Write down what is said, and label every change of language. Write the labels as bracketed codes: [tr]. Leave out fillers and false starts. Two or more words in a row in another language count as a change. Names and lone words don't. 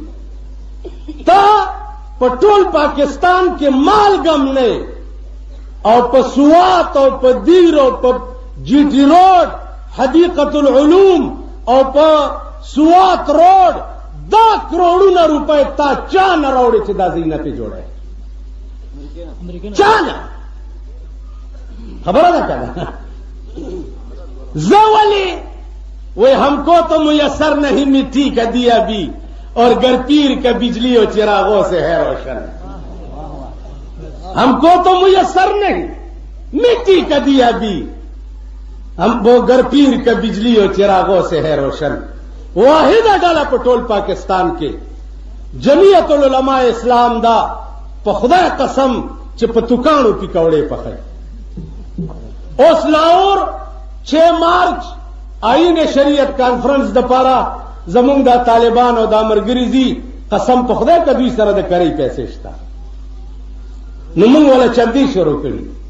[ps] تا په ټول پاکستان کې مالګم نه او په سوات او په دیر او په جی ټي روډ حدیقة العلوم او په سوات روډ دا کروڑونه روپۍ تا چا نه راوړي چې دا ځایونه پې جوړوي؟ چا نه؟ خبره ده که نه؟ زه ولې وی [ur] ہم کو تو میسر نہیں مٹی کا دیا بھی اور گھر پیر کا بجلی اور چراغوں سے ہے روشن. ہم کو تو میسر نہیں مٹی کا دیا بھی ہم وہ گھر پیر کا بجلی اور چراغوں سے ہے روشن. [ps] واحده ډله په ټول پاکستان کې جمعیت العلماء اسلام دا په خدای قسم چې په توکانو پکوړې پخوي. اوس لاهور 6 مارچ آئین شریعت کانفرنس د پاره زمونږ د طالبان او د امرګری دي قسم په خدای که دوی سره د کرۍ پیسې شته نو موږ ولا چندې شروع کړي.